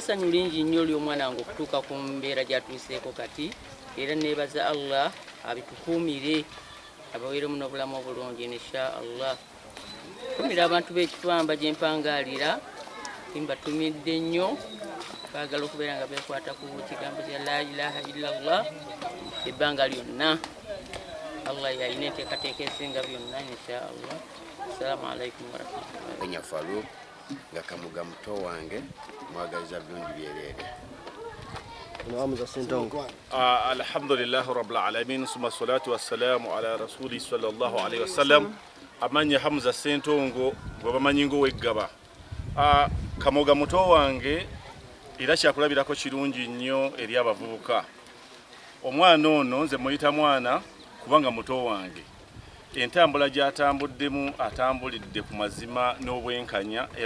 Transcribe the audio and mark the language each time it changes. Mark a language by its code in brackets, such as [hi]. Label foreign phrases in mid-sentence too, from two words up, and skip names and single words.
[lg] sanyu lingi nnyo ly'omwana wange okutuuka ku mbeera gyatuuseeko kati era neebaza Allah abitukuumire abaweeremu n'obulamu obulungi [ar] إن شاء الله [lg] kumira abantu b'Ekifamba gye mpangaalira timbatumidde nnyo baagala okubeera nga beekwata ku kigambo kya [ar] لا إله إلا الله [lg] ebbanga lyonna Allah yalina enteekateeka esinga byonna [ar] إن شاء الله. السلام عليكم ورحمة الله [lg] Nyafalu nga Kamuga muto wange mwagaliza bulungi byerere. [ar] الحمد لله رب العالمين ثم الصلاة والسلام على رسول صلى الله عليه وسلم [lg] amanya Hamza Sentongo babamanyi ngo weggaba. Kamuga muto wange era kyakulabirako kirungi nnyo eri abavubuka. Omwana ono nze muyita mwana kubanga muto wange entambula gyatambuddemu atambulidde ku mazima n'obwenkanya era